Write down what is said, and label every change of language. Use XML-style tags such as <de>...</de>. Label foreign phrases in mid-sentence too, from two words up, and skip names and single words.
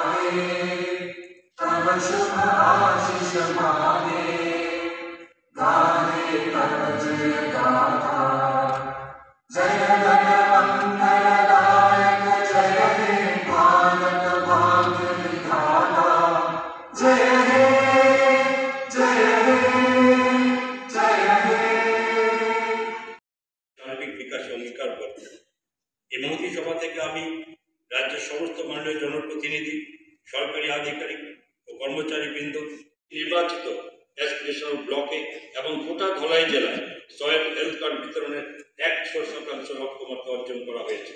<bn>তব শুভ আশীষ মাঙ্গে, গানে তব জয় গাথা। জয় জয় মঙ্গলদায়ক জয় হে ভারত ভাগ্য বিধাতা। জয় হে জয় হে জয় হে। সার্বিক বিকাশে অঙ্গীকার করব। এই মহতী সভা থেকে আমি রাজ্যের সমস্ত মাননীয় জনপ্রতিনিধি, সরকারি আধিকারিক ও কর্মচারীবৃন্দ, নির্বাচিত</bn> <en>aspirational blocks</en> <bn>এবং গোটা ধলাই জেলায়</bn> <en>soil health card</en> <bn>বিতরণের 100% লক্ষ্যমাত্রা অর্জন করা হয়েছে।</bn>